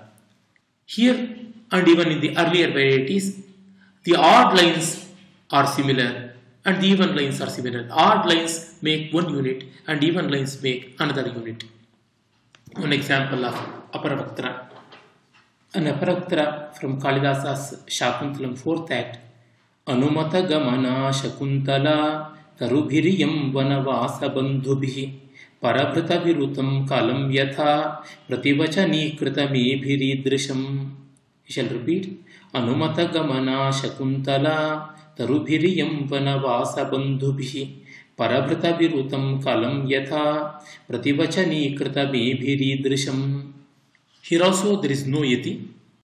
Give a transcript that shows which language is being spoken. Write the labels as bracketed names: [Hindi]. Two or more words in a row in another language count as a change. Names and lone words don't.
[English] Here and even in the earlier varieties, the odd lines are similar and the even lines are similar. Odd lines make one unit and even lines make another unit. One example of Aparavaktra. An Aparavaktra from Kalidasa's Shakuntalam 4th Act. [Sanskrit] Anumata Gamana Shakuntala Tarubhiriyam Vanavasa Bandhubhi Parabhrata Virutam Kalam Yatha Prativachani Kritame Bhiridrisham. [English] You shall repeat. [Sanskrit] Anumata Gamana Shakuntala Tarubhiriyam Vanavasa Bandhubhi Parabhrata Virutam Kalam Yatha Prativachani Kritame Bhiridrisham. [English] Here also there is no yati.